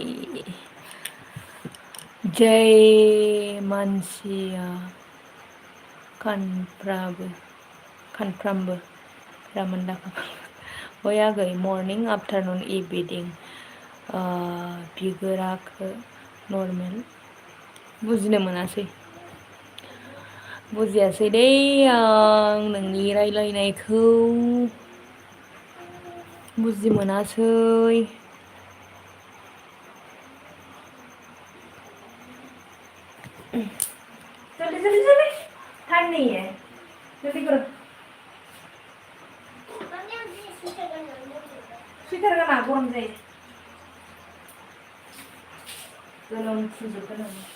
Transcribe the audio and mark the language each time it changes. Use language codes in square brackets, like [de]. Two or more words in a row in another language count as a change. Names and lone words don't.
[brx] जै मानसिया खानफ्रामबो रामोनदा ओइ आगै [en] morning afternoon evening [brx] बिगोराखो नर्मेल बुजिनो मोनासै बुजियासै दै आं नोंनि रायलायनायखौ बुजि मोनासै [hi] जल्दी जल्दी जल्दी टाइम नहीं है जल्दी करो [brx] स्वेटार गाना गरम जायो गोलोम फुंजोबगोन आं